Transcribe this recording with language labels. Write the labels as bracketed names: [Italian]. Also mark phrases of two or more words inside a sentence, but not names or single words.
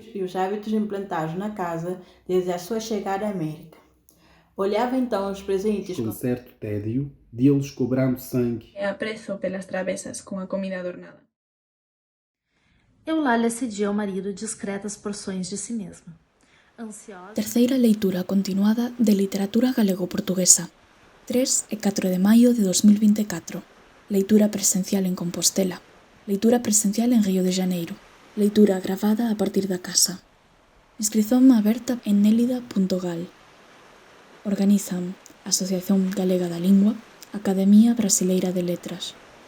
[Portuguese] e os hábitos implantados na casa desde a sua chegada à América. Olhava então os presentes com certo tédio, deles cobrando sangue. e apreço pelas travessas com a comida adornada. Eulália cedia ao marido discretas porções de si mesma. Ansiosa... Terceira leitura continuada de literatura galego-portuguesa. 3 e 4 de maio de 2024. [Galician] Leitura presencial en Compostela. Leitura presencial en Río de Janeiro. Leitura gravada a partir da casa. Inscrición aberta en nélida.gal. Organizan Asociación Galega da Lingua, Academia Brasileira de Letras.